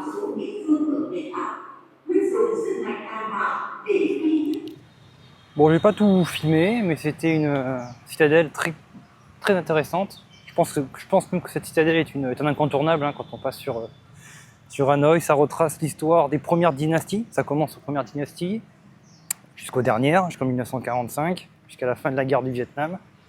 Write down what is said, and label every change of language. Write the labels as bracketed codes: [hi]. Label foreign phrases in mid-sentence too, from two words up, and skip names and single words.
[vi] một số địa phương ở Việt Nam quyết dùng sức mạnh tàn bạo để ghi nhận. [fr] Bon, je vais pas tout filmer, mais c'était une citadelle très, très intéressante. Je pense même que cette citadelle est un incontournable hein, quand on passe sur Hanoï. Ça retrace l'histoire des premières dynasties. Ça commence aux premières dynasties jusqu'aux dernières, jusqu'en 1945, jusqu'à la fin de la guerre du Vietnam.